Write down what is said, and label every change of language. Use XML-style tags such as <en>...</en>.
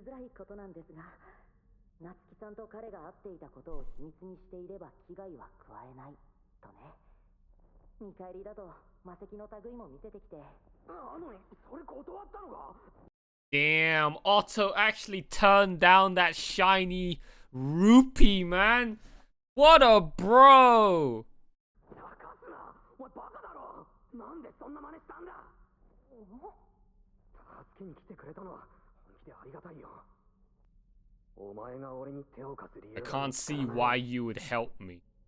<ja>夏希さんと彼が会っていたことを秘密にしていれば危害は加えないとね。見返りだと魔石の類も見せてきて。それ断ったのか?</ja> <en>Damn, Otto actually turned down that shiny rupee, man. What a bro.</en> <ja>お前バカだろ。なんでそんな真似したんだ。助けに来てくれたのは本気でありがたいよ。</ja> <en>I can't see why you would help me.</en>